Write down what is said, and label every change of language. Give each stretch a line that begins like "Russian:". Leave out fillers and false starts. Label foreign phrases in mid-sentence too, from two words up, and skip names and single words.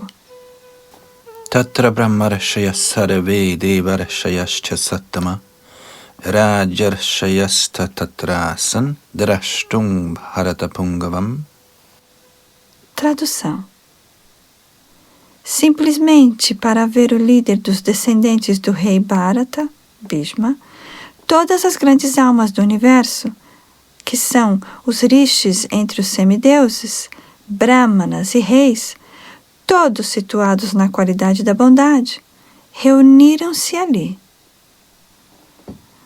Sanskrit: तत्र ब्रह्मर्षयः सर्वे देवर्षयश्च सत्तम राजर्षयश्च तत्रासन् द्रष्टुं भरतपुङ्गवम्.
Portuguese: Tradução. Simplesmente para ver o líder dos descendentes do rei Bharata, Bhishma, todas as grandes almas do universo, que são os rishis entre os semideuses, brahmanas e reis, todos situados na qualidade da bondade, reuniram-se ali.